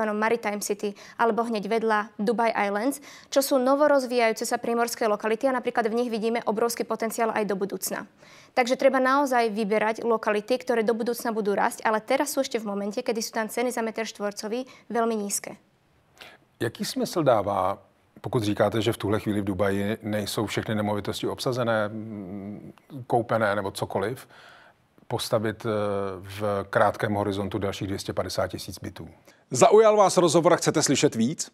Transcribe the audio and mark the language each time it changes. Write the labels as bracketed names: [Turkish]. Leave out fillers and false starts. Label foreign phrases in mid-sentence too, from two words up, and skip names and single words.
[Slovak] Maritime City, alebo hneď vedľa Dubai Islands, čo sú novorozvíjajúce sa prímorské lokality a napríklad v nich vidíme obrovský potenciál aj do budúcna. Takže treba naozaj vyberať lokality, ktoré do budúcna budú rásť, ale teraz sú ešte v momente, kedy sú tam ceny za metr štvorcový veľmi nízke. [Czech] Jaký smysl dává, pokud říkáte, že v tuhle chvíli v Dubaji nejsou všechny nemovitosti obsazené, koupené nebo cokoliv, postavit v krátkém horizontu dalších 250 000 bytů? Zaujal vás rozhovor a chcete slyšet víc?